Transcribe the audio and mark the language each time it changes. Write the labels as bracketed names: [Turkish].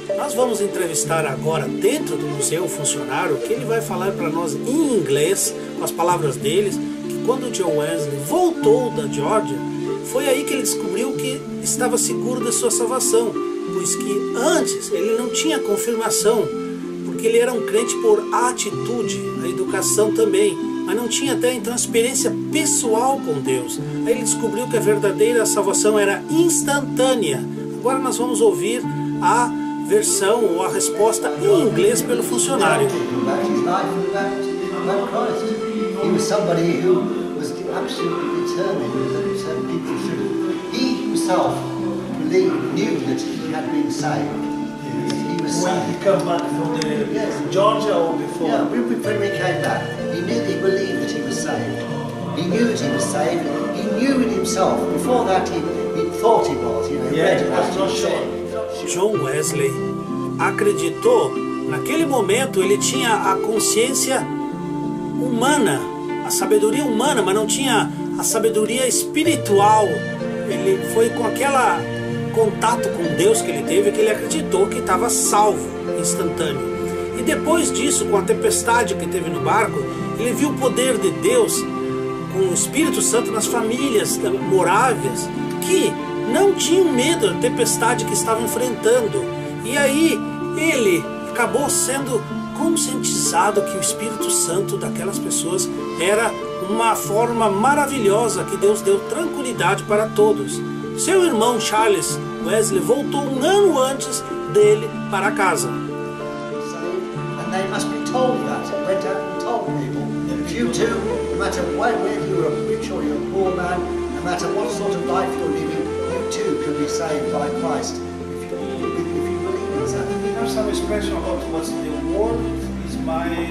[Portuguese] Nós vamos entrevistar agora, dentro do museu, o funcionário, que ele vai falar para nós em inglês, com as palavras deles, que quando John Wesley voltou da Geórgia, foi aí que ele descobriu que estava seguro da sua salvação, pois que antes ele não tinha confirmação, porque ele era um crente por atitude, a educação também, mas não tinha até então experiência pessoal com Deus. Aí ele descobriu que a verdadeira salvação era instantânea. Agora nós vamos ouvir a versão ou a resposta em inglês pelo funcionário. [English] About his life and about Christ. He was somebody who was absolutely determined that people should. He himself knew that he had been saved. He was When saved. he came back from the Georgia or before? Yeah, when he came back, he believed that he was saved. He knew that he was saved. He knew it himself. Before that, he thought he was. You know, he read about it. He said. [Portuguese] John Wesley acreditou, naquele momento ele tinha a consciência humana, a sabedoria humana, mas não tinha a sabedoria espiritual. Ele foi com aquela contato com Deus que ele teve que ele acreditou que estava salvo, instantâneo. E depois disso, com a tempestade que teve no barco, ele viu o poder de Deus com o Espírito Santo nas famílias morávias que não tinham medo da tempestade que estavam enfrentando. E aí ele acabou sendo conscientizado que o Espírito Santo daquelas pessoas era uma forma maravilhosa que Deus deu tranquilidade para todos. Seu irmão Charles Wesley voltou um ano antes dele para casa. [English] And they must be told that. It went out and told people. If you too, no matter whether you're a rich or you're a poor man, no matter what sort of life you're living, you too can be saved by Christ. If you believe in that. There's some expression about what's the world is my